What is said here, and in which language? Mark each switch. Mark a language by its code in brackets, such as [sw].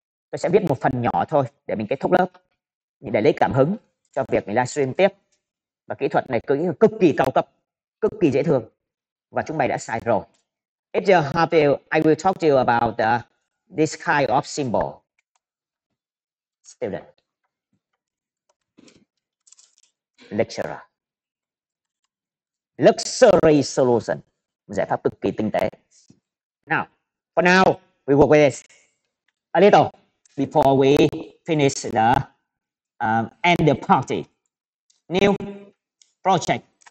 [vi] Tôi sẽ viết một phần nhỏ thôi để mình kết thúc lớp, để lấy cảm hứng cho việc mình livestream tiếp. Và kỹ thuật này cực kỳ cao cấp, cực kỳ dễ thương, và chúng mày đã xài rồi. [en] If you have you, I will talk to you about this kind of symbol. Student, lecturer, luxury solution, [vi] giải pháp cực kỳ tinh tế. [en] Now, for now, we work with this a little before we finish the end the party. New project.